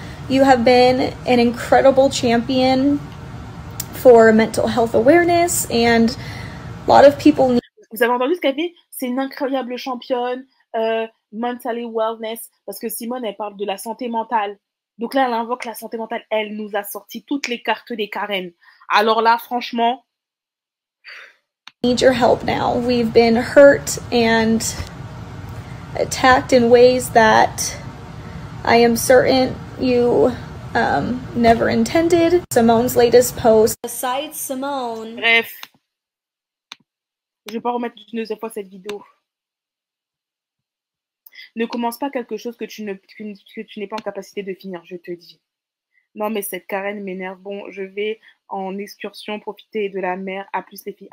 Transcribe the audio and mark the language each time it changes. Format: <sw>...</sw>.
<en>You have been an incredible champion for mental health awareness, and a lot of people need...</en> <fr>Vous avez entendu ce qu'elle dit? C'est une incroyable championne, mentally wellness, parce que Simone, elle parle de la santé mentale. Donc là, elle invoque la santé mentale. Elle nous a sorti toutes les cartes des Karen. Alors là, franchement...</fr> <en>need your help now. We've been hurt and attacked in ways that I am certain you never intended. Simone's latest post. Besides Simone.</en> <fr>Bref. Je vais pas remettre une deuxième fois cette vidéo. Ne commence pas quelque chose que tu n'es pas en capacité de finir, je te dis. Non, mais cette Karen m'énerve. Bon, je vais en excursion profiter de la mer. À plus les filles.</fr>